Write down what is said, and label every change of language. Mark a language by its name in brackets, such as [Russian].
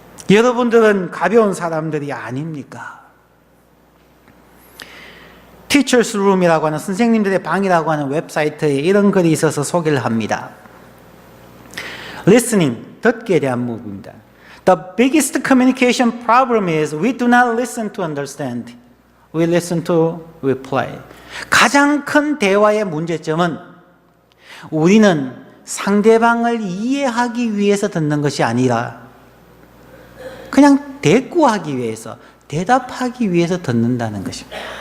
[Korean] 여러분들은 가벼운 사람들이 아닙니까? Teachers Room이라고 하는 선생님들의 방이라고 하는 웹사이트에 이런 글이 있어서 소개를 합니다. Listening, 듣기에 대한 부분입니다. [English] The biggest communication problem is we do not listen to understand. We listen to reply. [Korean] 가장 큰 대화의 문제점은 우리는 상대방을 이해하기 위해서 듣는 것이 아니라 그냥 대꾸하기 위해서, 대답하기 위해서 듣는다는 것입니다.